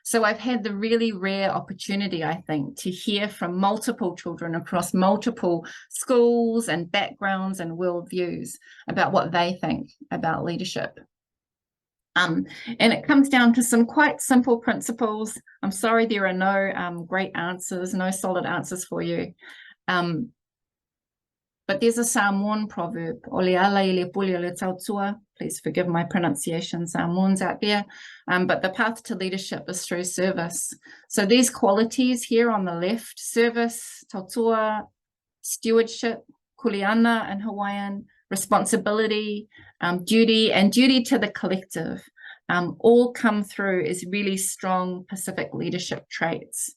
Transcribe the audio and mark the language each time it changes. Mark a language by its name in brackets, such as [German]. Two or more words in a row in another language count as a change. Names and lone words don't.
[English] So I've had the really rare opportunity, I think, to hear from multiple children across multiple schools and backgrounds and worldviews about what they think about leadership. And it comes down to some quite simple principles. I'm sorry there are no great answers, no solid answers for you. But there's a Samoan proverb, [Samoan] "Ole ala I le puli o le tautua." [English] Please forgive my pronunciation, Samoans out there. But the path to leadership is through service. So these qualities here on the left, service, tautua, stewardship, kuleana in Hawaiian, responsibility, duty, and duty to the collective, all come through as really strong Pacific leadership traits.